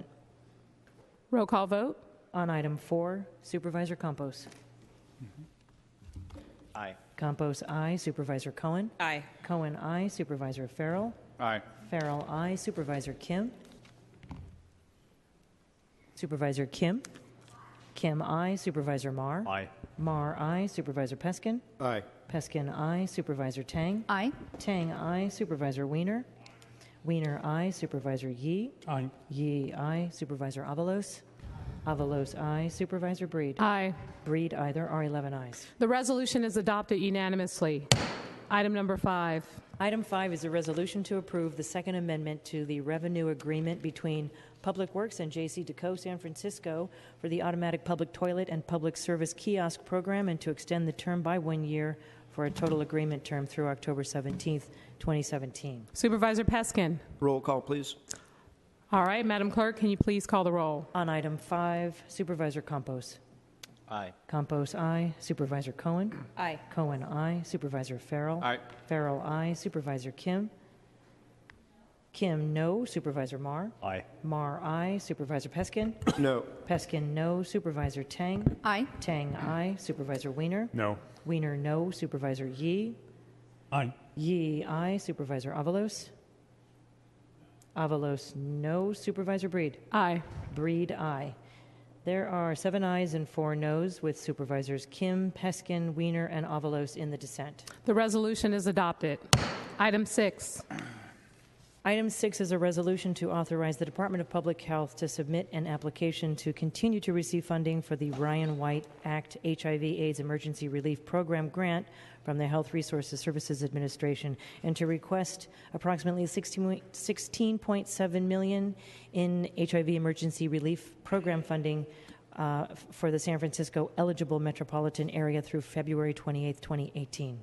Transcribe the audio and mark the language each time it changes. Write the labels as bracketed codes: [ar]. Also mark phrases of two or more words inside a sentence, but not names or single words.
[en] Roll call vote. On item 4, Supervisor Campos. Aye. Campos, aye. Supervisor Cohen. Aye. Cohen, aye. Supervisor Farrell. Aye. Farrell, aye. Supervisor Kim. Supervisor Kim. Kim, aye. Supervisor Marr. Aye. Marr, aye. Supervisor Peskin. Aye. Peskin, aye. Supervisor Tang. Aye. Tang, aye. Supervisor Wiener. Wiener, aye. Supervisor Yee. Aye. Yee, aye. Supervisor Avalos. Avalos, aye. Supervisor Breed. Aye. Breed, aye. There are 11 ayes. The resolution is adopted unanimously. Item number 5. Item 5 is a resolution to approve the Second Amendment to the revenue agreement between Public Works and J.C. Deco San Francisco for the automatic public toilet and public service kiosk program, and to extend the term by 1 year for a total agreement term through October 17th, 2017. Supervisor Peskin. Roll call, please. All right, Madam Clerk, can you please call the roll? On item 5, Supervisor Campos. Aye. Campos, aye. Supervisor Cohen. Aye. Cohen, aye. Supervisor Farrell. Aye. Farrell, aye. Supervisor Kim. Kim, no. Supervisor Marr. Aye. Marr, aye. Supervisor Peskin. No. Peskin, no. Supervisor Tang. Aye. Tang, aye. Supervisor Wiener. No. Wiener, no. Supervisor Yee. Aye. Yee, aye. Supervisor Avalos. Avalos, no. Supervisor Breed. Aye. Breed, aye. There are 7 ayes and 4 noes, with Supervisors Kim, Peskin, Wiener, and Avalos in the dissent. The resolution is adopted. Item 6. Item 6 is a resolution to authorize the Department of Public Health to submit an application to continue to receive funding for the Ryan White Act HIV/AIDS Emergency Relief Program grant from the Health Resources Services Administration, and to request approximately $16.7 million in HIV emergency relief program funding for the San Francisco eligible metropolitan area through February 28, 2018.